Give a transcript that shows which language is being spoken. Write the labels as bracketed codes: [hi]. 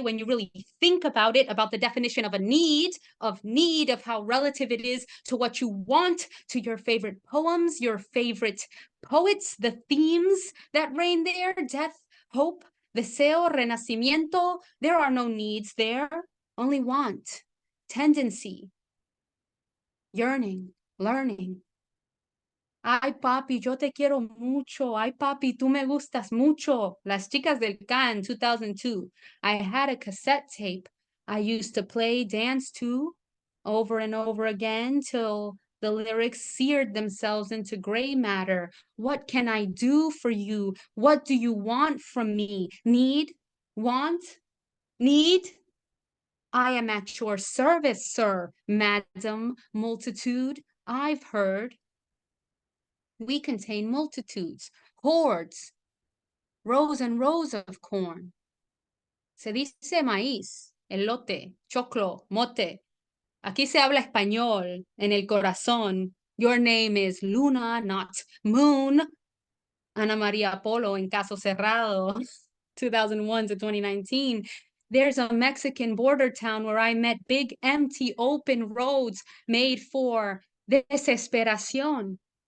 [en] When you really think about it, about the definition of a need, of how relative it is to what you want, to your favorite poems, your favorite poets, the themes that reign there, death, hope, deseo, renacimiento. There are no needs there, only want, tendency, yearning, learning. [es] Ay, papi, yo te quiero mucho. Ay, papi, tú me gustas mucho. Las Chicas del Can, 2002. [en] I had a cassette tape I used to play, dance to, over and over again till the lyrics seared themselves into gray matter. What can I do for you? What do you want from me? Need? Want? Need? I am at your service, sir, madam, multitude. I've heard. We contain multitudes, hordes, rows and rows of corn. [es] Se dice maíz, elote, choclo, mote. Aquí se habla español, en el corazón. [en] Your name is Luna, not Moon. Ana Maria Polo in Caso Cerrado, 2001 to 2019. There's a Mexican border town where I met big, empty, open roads made for desesperación.